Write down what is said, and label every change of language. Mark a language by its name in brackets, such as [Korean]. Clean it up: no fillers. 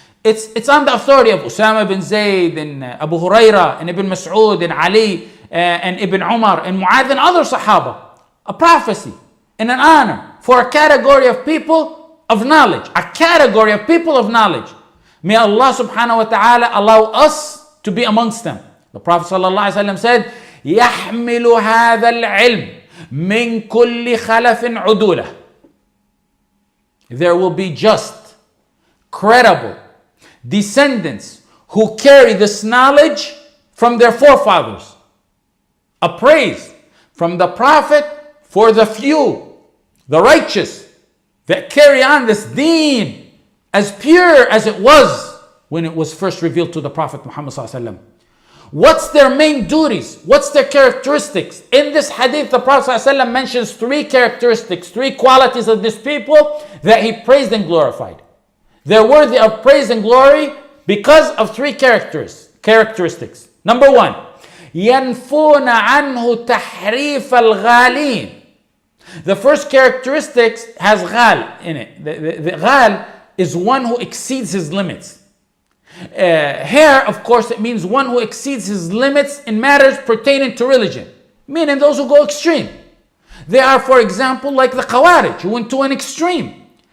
[English] It's on the authority of Usama bin Zayd and Abu Huraira and Ibn Mas'ud and Ali and Ibn Umar and Mu'adh and other Sahaba. A prophecy and an honor for a category of people of knowledge. A category of people of knowledge. May Allah subhanahu wa ta'ala allow us to be amongst them. The Prophet sallallahu alaihi wasallam said, [Arabic] يحمل هذا العلم من كل خلف عدولة. [English] There will be just, credible descendants who carry this knowledge from their forefathers. A praise from the Prophet for the few, the righteous, that carry on this deen as pure as it was when it was first revealed to the Prophet Muhammad sallallahu alaihi wasallam. What's their main duties? What's their characteristics? In this hadith, the Prophet sallallahu alaihi wasallam mentions three characteristics, three qualities of these people that he praised and glorified. They're worthy of praise and glory because of three characteristics. Number one, [Arabic] ينفون عنه تحريف الغالين. [English] The first characteristic has ghal in it. The ghal is one who exceeds his limits. Here, of course, it means one who exceeds his limits in matters pertaining to religion, meaning those who go extreme. They are, for example, like the Khawarij, who went to an extreme.